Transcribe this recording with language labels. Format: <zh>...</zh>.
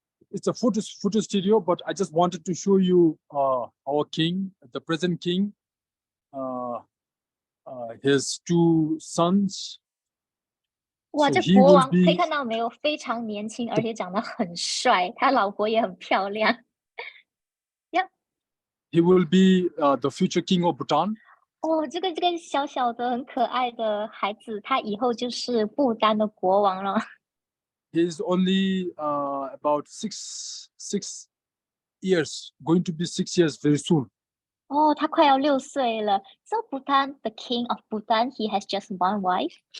<en>It's a photo studio, but I just wanted to show you our king, the present king, his 2 sons.</en> <zh>哇，这国王可以看到没有，非常年轻，而且长得很帅，他老婆也很漂亮。</zh> <en>Yeah. He will be the future king of Bhutan.</en> <zh>哦，这个小小的很可爱的孩子，他以后就是不丹的国王了。</zh> <en>He's only about 6 years, going to be 6 years very soon.</en> <zh>哦，他快要6岁了。</zh> <en>So Bhutan, the king of Bhutan, he has just 1 wife.</en>